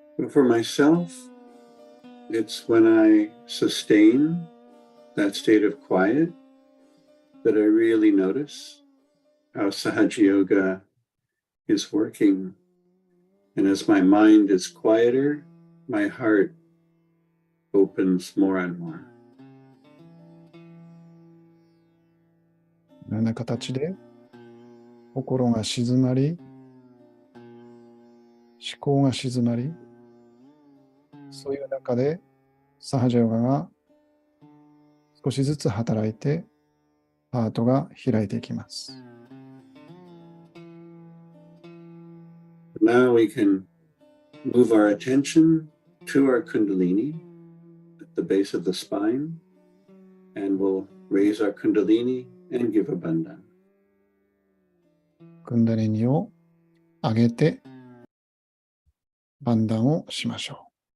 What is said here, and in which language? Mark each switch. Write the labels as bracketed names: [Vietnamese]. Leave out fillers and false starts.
[English] For myself, it's when I sustain that state of quiet that I really notice how Sahaja Yoga is working. And as my mind is quieter, my heart opens more and more. [Japanese] このような形で心が静まり、思考が静まり、そういう中でサハジャヨガが少しずつ働いてハートが開いていきます。 [English] Now we can move our attention to our Kundalini at the base of the spine, and we'll raise our Kundalini and give a bandhan. [Japanese] クンダリニを上げて、バンダンをしましょう。